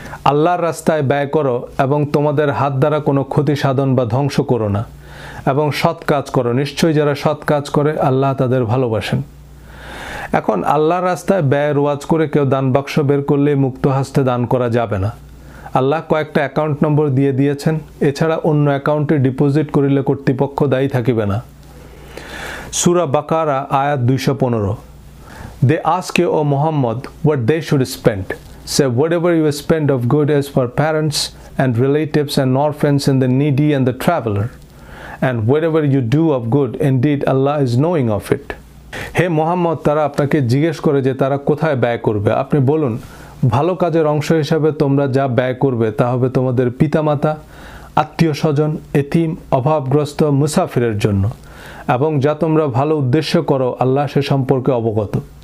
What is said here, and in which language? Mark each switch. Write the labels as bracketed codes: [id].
[bn] আল্লাহর রাস্তায় ব্যয় করো এবং তোমাদের হাত দ্বারা কোনো ক্ষতি সাধন বা ধ্বংস করো না, এবং সৎ কাজ করো, নিশ্চয়ই যারা সৎ কাজ করে আল্লাহ তাদের ভালোবাসেন। এখন আল্লাহর রাস্তায় ব্যয়ের ওয়াজ করে কেউ দান বাক্স বের করলে মুক্ত হাস্তে দান করা যাবে না। আল্লাহ কয়েকটা অ্যাকাউন্ট নম্বর দিয়ে দিয়েছেন, এছাড়া অন্য অ্যাকাউন্টে ডিপোজিট করিলে কর্তৃপক্ষ দায়ী থাকিবে না। [en] সূরা বাকারা আয়াত 215, They ask you, O Muhammad, what they should spend. Say, whatever you spend of good is for parents and relatives and orphans and the needy and the traveler. And whatever you do of good, indeed Allah is knowing of it. [bn] হে মোহাম্মদ, তারা আপনাকে জিজ্ঞেস করে যে তারা কোথায় ব্যয় করবে। আপনি বলুন, ভালো কাজের অংশ হিসাবে তোমরা যা ব্যয় করবে তা হবে তোমাদের পিতামাতা, আত্মীয় স্বজন, এতিম, অভাবগ্রস্ত, মুসাফিরের জন্য, এবং যা তোমরা ভালো উদ্দেশ্য করো আল্লাহ সে সম্পর্কে অবগত।